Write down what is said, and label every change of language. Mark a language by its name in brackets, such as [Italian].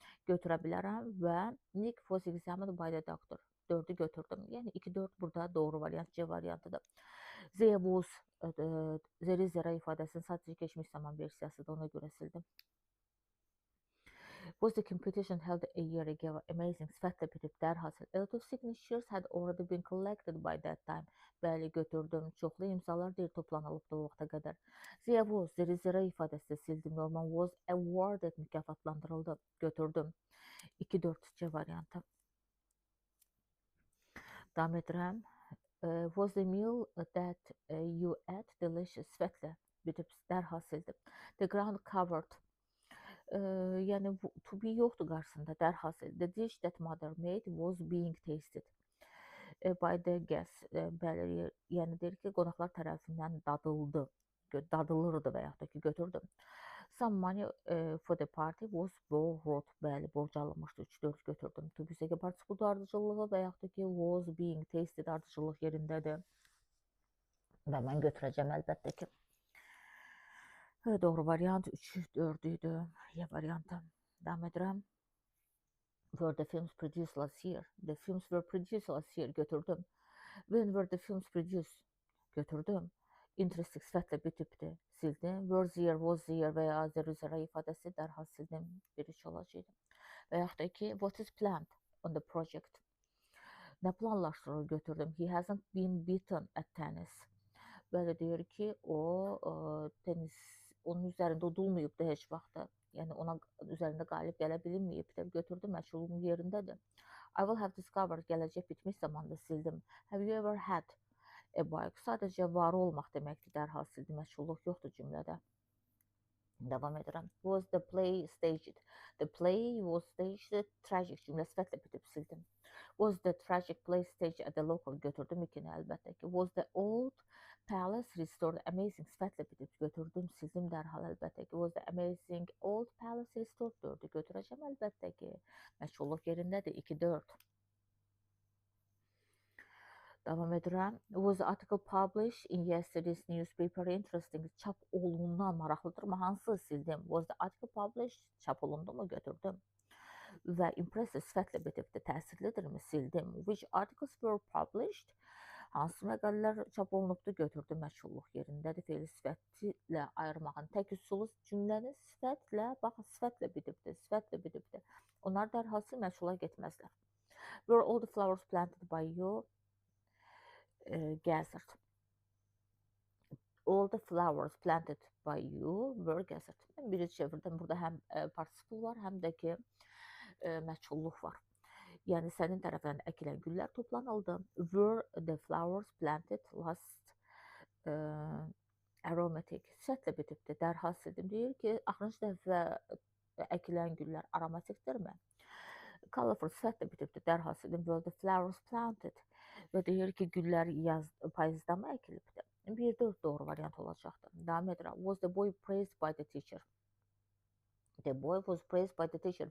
[Azerbaijani] Götürə bilərəm və [English] Nick was examined by the doctor. [Azerbaijani] 4'ü götürdüm. Yəni 2-4 burada doğru variant C variantıdır. There was there is there ifadəsinin sadəcə keçmiş zaman versiyasıdır. Ona görə sildim. [English] Was the competition held a year ago? Amazing. [Azerbaijani] Sifətlə bitib dərhal. [English] A lot of signatures had already been collected by that time. [Azerbaijani] Bəli, götürdüm. Çoxlu imzalar deyil toplanılıbdı o vaxta qədər. There was, there is there ifadəsi sildim. [English] Norman was awarded, [Azerbaijani] mükafatlandırıldı. Götürdüm. 2-4 C variantı. Davam edirəm. [English] Was the meal that you ate delicious? [Azerbaijani] Sifətlə bitib dərhal sildim. [English] The ground covered. [Azerbaijani] Yəni to be yoxdur qarşısında dərhal. [English] The dish that mother made was being tasted by the guests. [Azerbaijani] Bəli, yəni deyir ki, qonaqlar tərəfindən dadıldı, dadılırdı və yaxud da ki, götürdüm. [English] Some money for the party was borrowed. [Azerbaijani] Bəli, borc alınmışdı. 3-4 götürdüm. To be second participle ardıcıllığı və yaxud da ki, was being tasted ardıcıllıq yerindədir. Və mən götürəcəm əlbəttə ki. Doğru variant 3-4 idi. Y variantı. Davam edirəm. [English] Were the films produced last year? The films were produced last year. [Azerbaijani] Götürdüm. [English] When were the films produced? [Azerbaijani] Götürdüm. Interesting sifətlə bitibdi. Sildim. Were there, was there və ya there is ifadəsi dərhal sildim. Bir iş olacaqdı. Və yaxud da ki, [English] what is planned on the project? [Azerbaijani] Nə planlaşdırılır? Götürdüm. [English] He hasn't been beaten at tennis. [Azerbaijani] Belə deyir ki, o tenis onun üzərində udulmayıbdı heç vaxtda. Yəni ona üzərində qalib gələ bilməyibdi. Götürdüm, məşğulluğum yerindədir. [English] I will have discovered, [Azerbaijani] gələcək bitmiş zamanda sildim. [English] Have you ever had a bike? [Azerbaijani] Sadəcə var olmaq deməkdir, dərhal sildim. Məşğulluq yoxdur cümlədə. Davam edirəm. [English] Was the play staged? The play was staged. [Azerbaijani] Tragic cümlə sifətlə bitib sildim. [English] Was the tragic play staged at the local? [Azerbaijani] Götürdüm ikini əlbəttə ki. [English] Was the old palace restored? [Azerbaijani] Amazing sifətlə bitib götürdüm, sildim dərhal əlbəttə ki. [English] Was the amazing old palace restored? [Azerbaijani] 4'ü götürəcəm əlbəttə ki. Məşğulluq yerindədir. 2-4. Davam edirəm. [English] Was the article published in yesterday's newspaper interesting? [Azerbaijani] Çap olunan maraqlıdır mı? Hansı sildim? [English] Was the article published? [Azerbaijani] Çap olundu mu? Götürdüm. Və impressive sifətlə bitibdi. Təsirlidirmi? Sildim. [English] Which articles were published? [Azerbaijani] Hansı məqalələr çap olunubdu? Götürdüm. Məşğulluq yerindədir. Fe'li sifətlə ayırmağın tək üsulu cümləni sifətlə, baxın, sifətlə bitibdi. Sifətlə bitibdi. Onlar dərhal məşğula getməzlər. [English] Were all the flowers planted by you? Gathered. All the flowers planted by you were gathered. [Azerbaijani] Mən biri çevirdim. Burada həm participle var, həm də ki məşğulluq var. Yəni sənin tərəfindən əkilən güllər toplanıldı. [English] Were the flowers planted last aromatic? [Azerbaijani] Sifətlə bitibdi. Dərhal sildim. Deyir ki, axırıncı dəfə əkilən güllər aromatikdirmi? Colorful sifətlə bitibdi. Dərhal sildim. [English] Were the flowers planted? [Azerbaijani] Və deyir ki, güllər payızda mı əkilibdi? 1-4 doğru variant olacaqdır. Davam edirəm. [English] Was the boy praised by the teacher? The boy was praised by the teacher.